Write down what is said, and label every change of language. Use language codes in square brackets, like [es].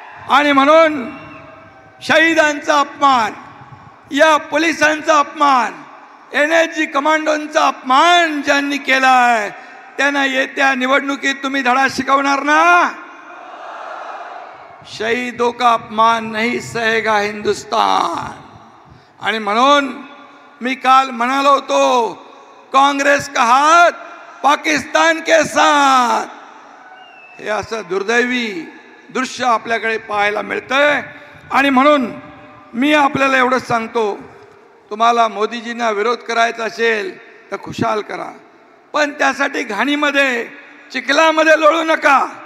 [mr] आणि म्हणून शहीदांचा अपमान, या पोलिसांचा अपमान, NSG कमांडोंचा अपमान ज्यांनी केलाय त्यांना येत्या निवडणुकीत तुम्ही धडा शिकवणार ना? [hi] शहीदों का अपमान नहीं सहेगा हिंदुस्तान। [mr] आणि म्हणून मी काल म्हणालो होतो, [hi] काँग्रेस का हात पाकिस्तान के साथ। [mr] हे असं दुर्दैवी दृश्य आपल्याकडे पाहायला मिळतंय। आणि म्हणून मी आपल्याला एवढंच सांगतो, तुम्हाला मोदीजींना विरोध करायचा असेल तर खुशाल करा, पण त्यासाठी घाणीमध्ये चिखलामध्ये लोळू नका।